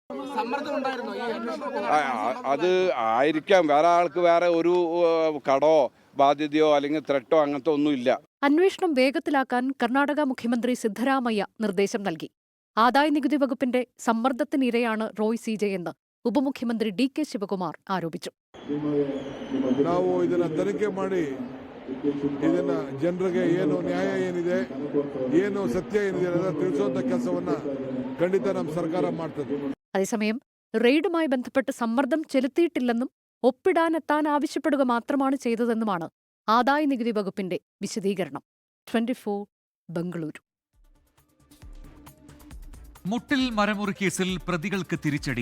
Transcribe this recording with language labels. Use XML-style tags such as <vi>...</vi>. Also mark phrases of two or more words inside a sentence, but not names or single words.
<ml>അത് ആയിരിക്കാം. വേറെ ആൾക്ക് വേറെ ഒരു കടോ ബാധ്യതയോ അല്ലെങ്കിൽ ത്രെട്ടോ അങ്ങനത്തെ ഒന്നുമില്ല. അന്വേഷണം വേഗത്തിലാക്കാൻ കർണാടക മുഖ്യമന്ത്രി സിദ്ധരാമയ്യ നിർദ്ദേശം നൽകി. ആദായനികുതി വകുപ്പിന്റെ സമ്മർദ്ദത്തിനിരയാണ് റോയ് CJ എന്ന് ഉപമുഖ്യമന്ത്രി DK ശിവകുമാർ ആരോപിച്ചു.</ml> <kn>ನಾವು ಇದನ್ನ ತನಿಖೆ ಮಾಡಿ ಇದನ್ನ ಜನರಿಗೆ ಏನು ನ್ಯಾಯ ಏನಿದೆ, ಏನು ಸತ್ಯ ಏನಿದೆ ಅನ್ನೋದನ್ನ ತಿಳಿಸುವಂತ ಕೆಲಸವನ್ನ ಖಂಡಿತ ನಮ್ಮ ಸರ್ಕಾರ ಮಾಡ್ತದೆ.</kn> <ml>അതേസമയം റെയ്ഡുമായി ബന്ധപ്പെട്ട് സമ്മർദ്ദം ചെലുത്തിയിട്ടില്ലെന്നും ഒപ്പിടാനെത്താൻ ആവശ്യപ്പെടുക മാത്രമാണ് ചെയ്തതെന്നുമാണ് ആദായനികുതി വകുപ്പിന്റെ വിശദീകരണം. 24 ബംഗളൂരു. മുട്ടിൽ മരമുറി കേസിൽ പ്രതികൾക്ക് തിരിച്ചടി.</ml>